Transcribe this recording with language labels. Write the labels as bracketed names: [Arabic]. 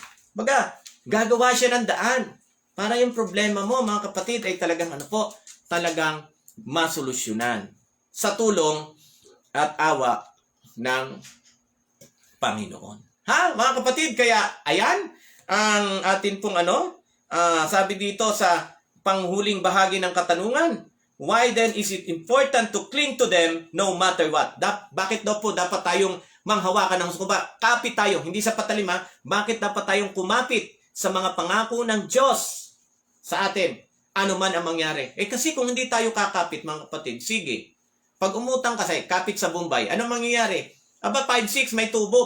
[Filipino] Baga, gagawa siya ng daan para yung problema mo, mga kapatid, ay talagang masolusyonan sa tulong at awa ng Panginoon. Mga kapatid, kaya ayan ang atin pong sabi dito sa panghuling bahagi ng katanungan. [English] Why then is it important to cling to them no matter what? [Filipino] Bakit daw po dapat tayong manghawakan ng sukuba? Kapit tayo, hindi sa patalim Bakit dapat tayong kumapit sa mga pangako ng Diyos sa atin? Ano man ang mangyari. Kasi kung hindi tayo kakapit, mga kapatid, sige. Pag umutang kasi, kapit sa Bombay, ano mangyayari? 5-6 may tubo.